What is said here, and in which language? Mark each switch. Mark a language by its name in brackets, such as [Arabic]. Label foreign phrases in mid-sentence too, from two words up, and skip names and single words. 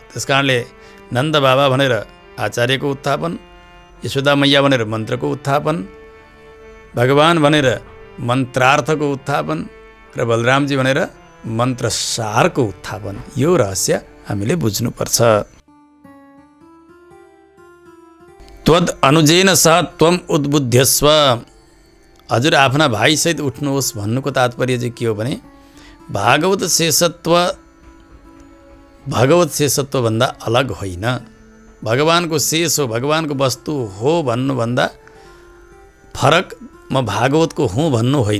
[Nepali] त्यस कारणले नन्द बाबा भनेर आचार्यको उत्थापन, यशोदा मैया भनेर मन्त्रको उत्थापन, भगवान भनेर मन्त्रार्थको उत्थापन र बलरामजी भनेर मन्त्रसारको उत्थापन। यो रहस्य हामीले बुझ्नुपर्छ। [Sanskrit] त्वद् अनुजेन सह त्वम उद्बुध्यस्व, [Nepali] हजुर आफ्ना भाइसहित उठ्नुहोस् भन्नुको तात्पर्य चाहिँ के हो भने भागवत शेषत्वभन्दा अलग होइन। भगवानको शेष हो, भगवानको वस्तु हो भन्नुभन्दा फरक म भागवतको हुँ भन्नु होइन।